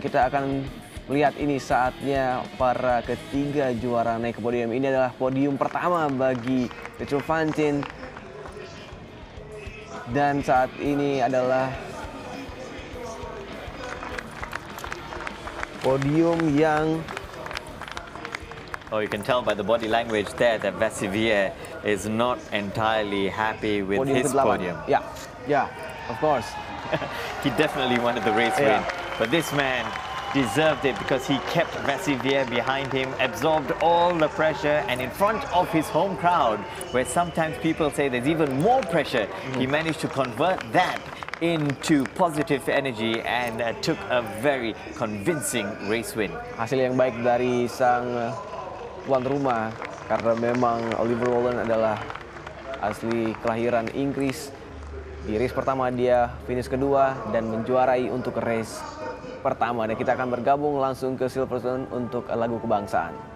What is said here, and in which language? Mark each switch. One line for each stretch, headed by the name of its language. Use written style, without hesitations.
Indonesian: Kita akan melihat ini saatnya para ketiga juara naik ke podium. Ini adalah podium pertama bagi Petro Fantin. Dan saat ini adalah podium yang
English: you can tell by the body language there that Vassivière is not entirely happy with his podium. Yeah, of course. He definitely wanted the race win, but this man deserved it because he kept Vassivière behind him, absorbed all the pressure, and in front of his home crowd, where sometimes people say there's even more pressure, he managed to convert that into positive energy and took a very convincing race win.
Indonesian: Hasil yang baik dari sang tuan rumah, karena memang Oliver Rowland adalah asli kelahiran Inggris. Di race pertama dia finish kedua dan menjuarai untuk race pertama. Dan kita akan bergabung langsung ke Silverstone untuk lagu kebangsaan.